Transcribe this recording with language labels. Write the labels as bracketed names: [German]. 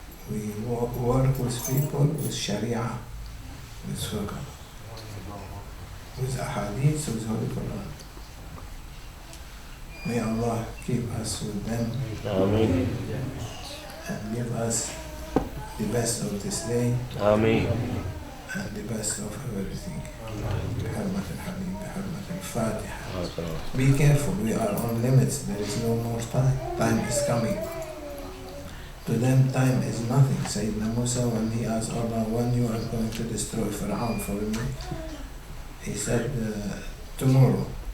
[English] We work with people with Sharia, with Fiqh, with Ahadith, with Holy Quran. May Allah keep us with them Ameen. and give us the best of this day Ameen. and the best of everything. [Arabic] بحرمة الحبيب بحرمة الفاتحة. [English] Be careful, we are on limits, there is no more time. Time is coming. To them, time is nothing. Sayyidina Musa, when he asked Allah, when you are going to destroy Fir'aun for me, he said, tomorrow.